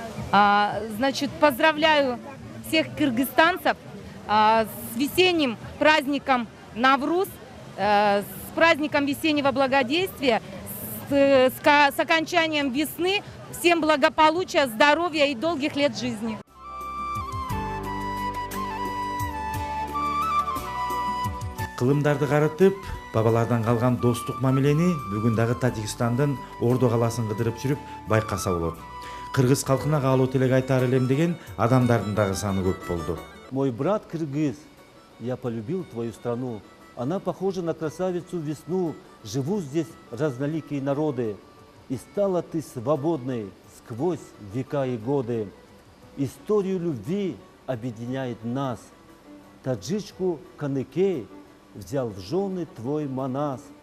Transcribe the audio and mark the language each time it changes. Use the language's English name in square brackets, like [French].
[Russian] Значит, поздравляю всех кыргызстанцев с весенним праздником Навруз, с праздником весеннего благодействия, с окончанием весны. Всем благополучия, здоровья и долгих лет жизни. [Kyrgyz] Кылымдарды карытып, бабалардан калган достук мамилени бүгүн дагы Тажикстандын Ордо калаасын кыдырып жүрүп байкаса болот. Кыргыз калкына каалоо тилек айтаар элем деген адамдардын дагы саны көп болду. [Russian] Мой брат кыргыз, я полюбил твою страну. Она похожа на красавицу весну. Живут здесь разноликие народы. И стала ты свободной сквозь века и годы. Историю любви объединяет нас. Таджичку Каныкей взял в жены твой Манас.